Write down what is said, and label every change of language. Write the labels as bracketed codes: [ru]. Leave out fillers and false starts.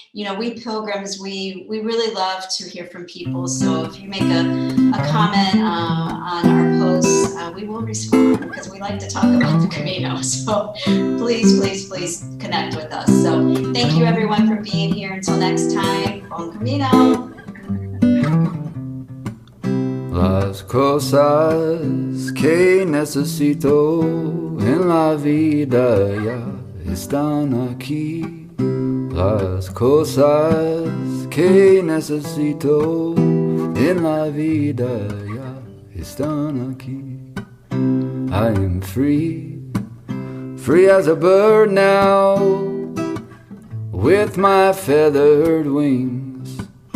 [en] You know, we pilgrims, we really love to hear from people. So if you make a comment on our posts, we will respond, because we like to talk about the Camino. So please connect with us. So thank you everyone for being here. Until next time, Buen Camino. [es] Las cosas que necesito en la vida ya están aquí. Las cosas que necesito en la vida ya están aquí. [en] I am free, free as a bird now, with my feathered wings.